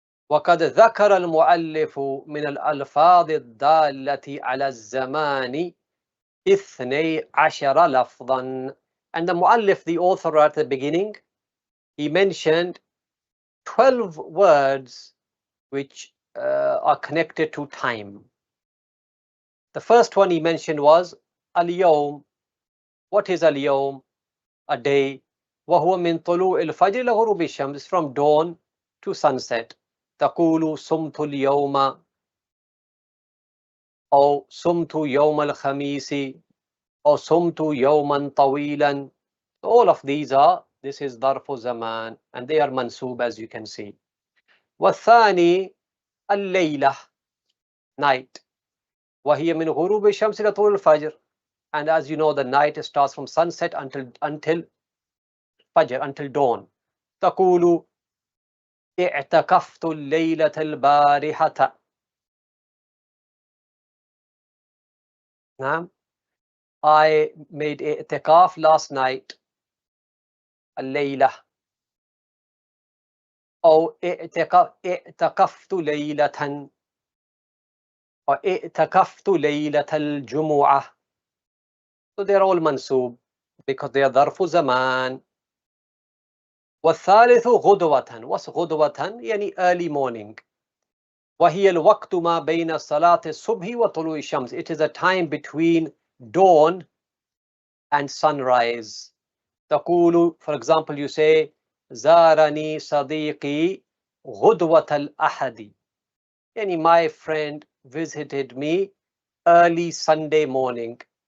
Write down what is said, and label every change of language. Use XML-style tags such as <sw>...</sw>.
<ar>وقد ذكر المؤلف من الألفاظ الدالة على الزمان 12 لفظا.</ar> <en>And the muallif, the author, at the beginning, he mentioned 12 words which are connected to time. The first one he mentioned was al-yawm. What is al-yawm? A day.</en> <ar>وهو من طلوع الفجر إلى غروب الشمس,</ar> <en>from dawn to sunset.</en> <ar>تقول صمت اليوم أو صمت يوم الخميس أو صمت يوما طويلا.</ar> <en>All of these are, this is ظرف زمان, and they are mansoob, as you can see.</en> <ar>والثاني الليلة, night. وهي من غروب الشمس إلى طلوع الفجر.</ar> <en>And as you know, the night starts from sunset until fajr, until dawn.</en> <ar>تقول اعتكفت الليلة البارحة. نعم.</ar> <en>I made i'tikaf last night.</en> <ar>الليلة. أو اعتكفت ليلة. أو اعتكفت ليلة الجمعة.</ar> <en>So they're all mansoob because they are ظرف زمان.</en> <ar>والثالث غدوة. What's غدوة?</ar> <en>يعني early morning.</en> <ar>وهي الوقت ما بين صلاة الصبح وطلوع الشمس.</ar> <en>It is a time between dawn and sunrise.</en> <ar>تقول,</ar> <en>for example, you say</en> <ar>زارني صديقي غدوة الأحد.</ar> <en>يعني my friend visited me early Sunday morning.</en>